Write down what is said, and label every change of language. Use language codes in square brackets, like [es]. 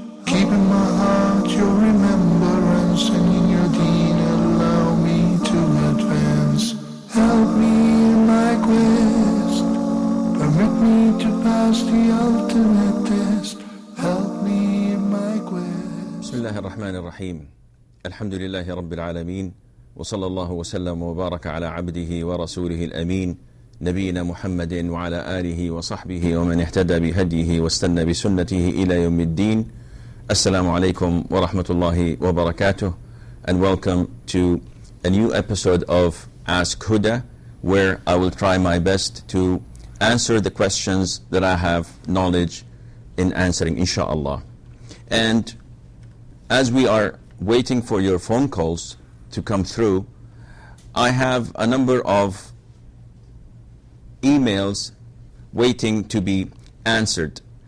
[en] Keep in my heart your remembrance, and in your deen allow me to advance. Help me in my quest, permit me to pass the ultimate test. Help me in my quest. [ar] بسم الله الرحمن الرحيم. الحمد لله رب العالمين، وصلى الله وسلم وبارك على عبده ورسوله الأمين نبينا محمد وعلى آله وصحبه ومن اهتدى بهديه واستنى بسنته إلى يوم الدين. [en] Assalamu alaikum wa rahmatullahi wa barakatuh, and welcome to a new episode of Ask Huda, where I will try my best to answer the questions that I have knowledge in answering, inshallah. And as we are waiting for your phone calls to come through, I have a number of emails waiting to be answered.